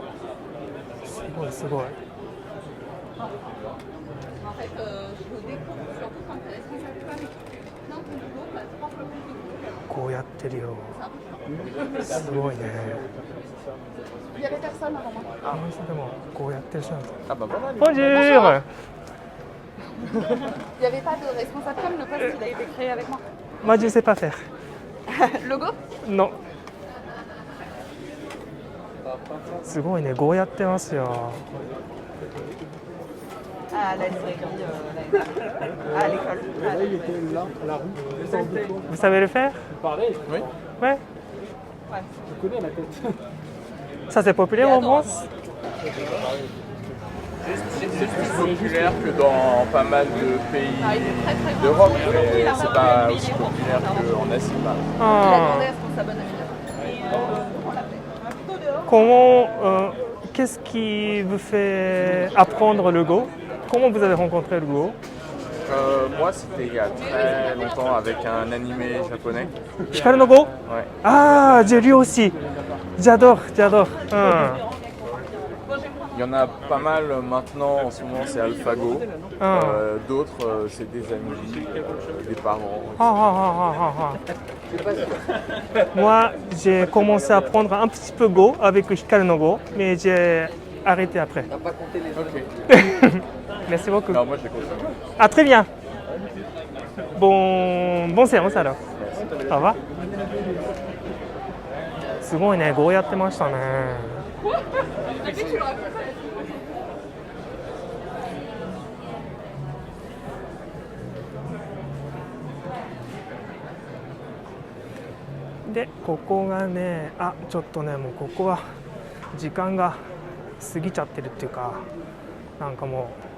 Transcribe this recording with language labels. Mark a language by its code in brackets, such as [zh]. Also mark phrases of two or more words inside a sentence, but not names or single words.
[ja] すごい。こうやってるよ。すごいね。あの人でもこうやってる人なんだ。 [fr] ボンジュール。 Il n'y avait pas de responsable comme le poste, il a été créé avec moi. Moi, je ne sais pas faire. Logo? Non. [ja] すごいね、こうやってますよ。 [fr] À la librairie, à l'école. Vous savez le faire? Oui. Ouais. Je connais la tête. Ça, c'est populaire en France? C'est plus populaire que dans pas mal de pays d'Europe, mais c'est pas aussi populaire qu'en Asie. Il a demandé à ce qu'on s'abonne à Comment, qu'est-ce qui vous fait apprendre le Go? Comment vous avez rencontré le Go? Moi, c'était il y a très longtemps avec un animé japonais. Hikaru no Go? Ouais. Ah, j'ai lu aussi. J'adore. Il y en a pas mal maintenant, en ce moment c'est AlphaGo. D'autres c'est des amis, des parents. Moi, j'ai commencé à apprendre un petit peu Go avec Hikaru no Go, mais j'ai arrêté après. Ok. Merci beaucoup. Non, moi j'ai continué. Ah, très bien. Bon séance alors. Au revoir. [ja] すごいね、Goやってましたね。で、ここがね、ちょっとね、もうここは時間が過ぎちゃってるっていうか、なんかも